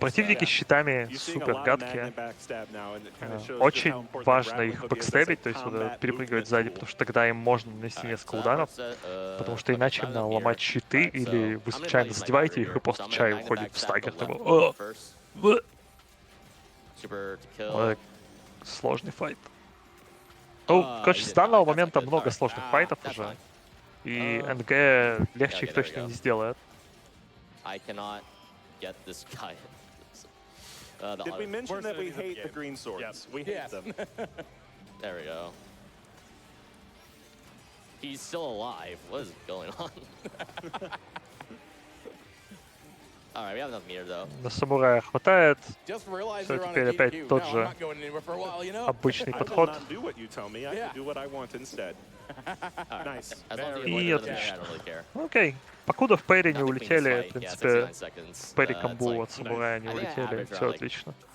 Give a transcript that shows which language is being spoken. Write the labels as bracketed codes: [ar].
[ru] Противники с щитами супер гадкие. Очень важно их бэкстебить, то есть перепрыгивать сзади, потому что тогда им можно нанести несколько ударов, потому что иначе им надо ломать щиты, или вы случайно задеваете их, и просто чай уходит в стагер. Сложный файт. Ну, короче, с данного момента много сложных файтов уже, и НГ легче их точно не сделает. [en] I cannot get this guy. Did we mention that we hate the green swords? We hate them. There we go. He's still alive. What is going on? Alright, we have enough meter though. [ru] На самурая хватает. Все, теперь опять тот же обычный подход. И отлично. Окей. Покуда в паре не улетели, в принципе, в паре комбу от самурая не улетели, все отлично.